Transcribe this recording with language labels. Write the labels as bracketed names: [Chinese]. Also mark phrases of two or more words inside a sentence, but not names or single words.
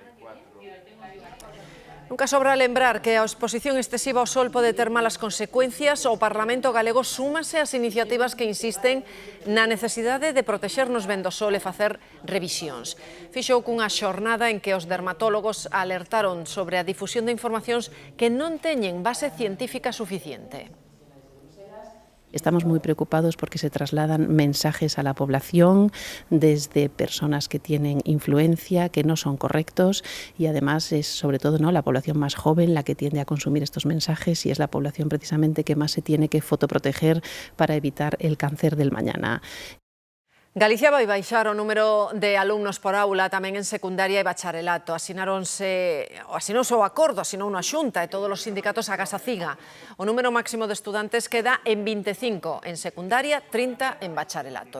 [Galician] Nunca sobra lembrar que a exposición excesiva ao sol pode ter malas consecuencias. O Parlamento galego súmase ás iniciativas que insisten na necesidade de protexernos ben do sol e facer revisións. Fixou cunha xornada en que os dermatólogos alertaron sobre a difusión de informacións que non teñen base científica suficiente. [Spanish] Estamos muy preocupados porque se trasladan mensajes a la población desde personas que tienen influencia, que no son correctos, y además es sobre todo la población más joven la que tiende a consumir estos mensajes y es la población precisamente que más se tiene que fotoproteger para evitar el cáncer del mañana. [Galician] Galicia vai baixar o número de alumnos por aula tamén en secundaria e bacharelato. Asinouse o acordo, asinou a Xunta e todos os sindicatos agás a CIGA. O número máximo de estudantes queda en 25 en secundaria, 30 en bacharelato.